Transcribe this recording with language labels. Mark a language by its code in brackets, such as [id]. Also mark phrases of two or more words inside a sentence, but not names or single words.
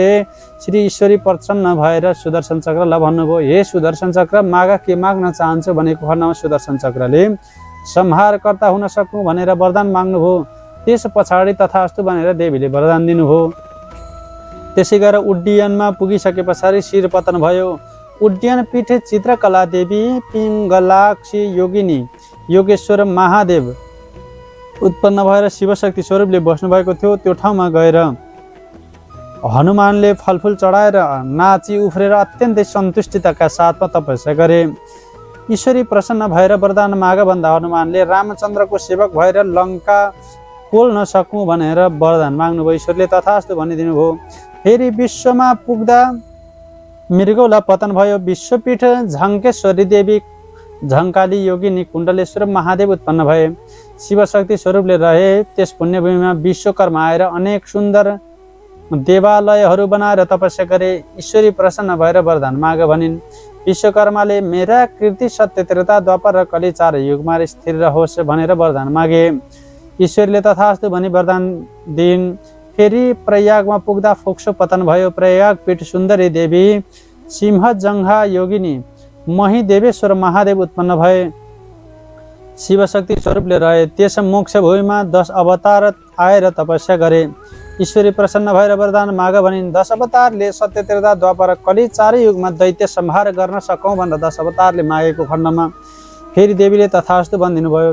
[ne] श्री ईश्वरी प्रसन्न भएर सुदर्शन चक्रलाई भन्नुभयो, हे सुदर्शन चक्र माग, के माग्न चाहन्छु भनेको खण्डमा सुदर्शन चक्रले संहारकर्ता हुन सक्नु भनेर वरदान माग्नुभयो। त्यस पछाडि तथास्तु भनेर देवीले वरदान दिनुभयो। त्यसै गरेर उड्डयनमा पुगिसके पछाडि शिर पतन भयो। उड्डयन पीठ चित्रकला देवी पिङ्गलाक्षी योगिनी योगेश्वर महादेव उत्पन्न भएर शिवशक्ति स्वरूपले बस्नुभएको थियो। त्यो ठाउँमा गएर हनुमानले फलफुल चढाएर नाची उफ्रेर अत्यन्तै सन्तुष्टिताका साथमा तपस्या गरे। ईश्वरी प्रसन्न भएर वरदान माग भन्दा हनुमानले रामचन्द्रको सेवक भएर लङ्का पोल्न सकौँ भनेर वरदान माग्नुभयो। ईश्वरले तथास्तु भनिदिनु भयो। फेरि विश्वमा पुग्दा मृगौला पतन भयो। विश्वपीठ झङ्केश्वरी देवी झङ्काली योगिनी कुण्डलेश्वर महादेव उत्पन्न भए। शिवशक्ति स्वरूपले रहे त्यस पुण्यभूमिमा विश्वकर्मा आएर अनेक सुन्दर देवालयहरू बनाएर तपस्या गरे। ईश्वरी प्रसन्न भएर वरदान माग भनिन्। विश्वकर्माले मेरा कृति सत्य त्रेता द्वापर र कली चार युगमा स्थिर रहोस् भनेर वरदान मागे। ईश्वरले तथास्तु भनी वरदान दिइन्। फेरि प्रयागमा पुग्दा फोक्सो पतन भयो। प्रयाग पीठ सुन्दरी देवी सिंहजङ्घा योगिनी महिदेवेश्वर महादेव उत्पन्न भए। शिवशक्ति स्वरूपले रहे त्यस मोक्ष भूमिमा 10 अवतार आएर तपस्या गरे। ईश्वरी प्रसन्न भएर वरदान माग भनिन्। 10 अवतारले सत्य त्रेता द्वापर कली चारै युगमा दैत्य संहार गर्न सकौँ भनेर 10 अवतारले मागेको खण्डमा फेरि देवीले तथास्तु भनिदिनु भयो।